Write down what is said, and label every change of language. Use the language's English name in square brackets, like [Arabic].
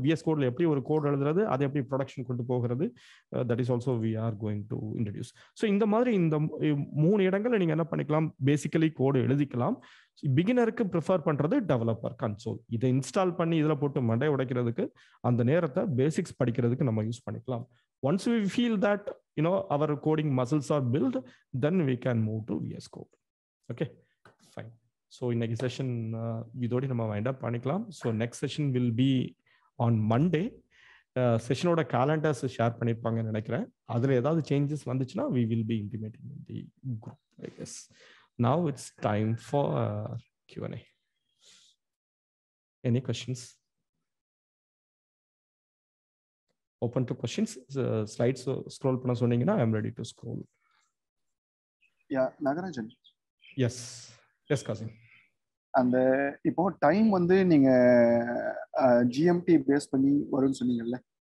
[Tamil] VS Codeல எப்படி ஒரு code எழுதுறது, அதை எப்படி ப்ரொடக்ஷன் கொண்டு போகிறது, [English] that is also we are going to introduce. [Tamil] So இந்த மாதிரி இந்த 3 இடங்கள்ல நீங்க என்ன பண்ணிக்கலாம், பேசிக்கலி கோடு எழுதிக்கலாம். பிகினருக்கு ப்ரிஃபர் பண்றது டெவலப்பர் கன்சோல். இதை இன்ஸ்டால் பண்ணி இதுல போட்டு மண்டை உடைக்கிறதுக்கு அந்த நேரத்தை பேசிக்ஸ் படிக்கிறதுக்கு நம்ம யூஸ் பண்ணிக்கலாம். [English] Once we feel that our coding muscles are built, then we can move to VS Code. Okay, fine. [Tamil] So இன்னைக்கு செஷன் இதோட நம்ம வைண்ட் அப் பண்ணிக்கலாம். So [English] Next session will be on Monday. [Tamil] செஷனோட calendars share பண்ணியிருப்பாங்கன்னு நினைக்கிறேன். அதில் ஏதாவது changes வந்துச்சுன்னா [English] we will be implementing in the group, I guess. Now it's time for Q&A. Any questions? Open to questions. Slides scroll [Tamil] பண்ண சொன்னீங்கன்னா [English] I am ready to scroll. Yeah, Nagarajan. Yes. Yes Kasim. [Tamil] அந்த இப்போ time வந்து நீங்க GMT base பண்ணி வரும்னு சொன்னீங்கல்ல.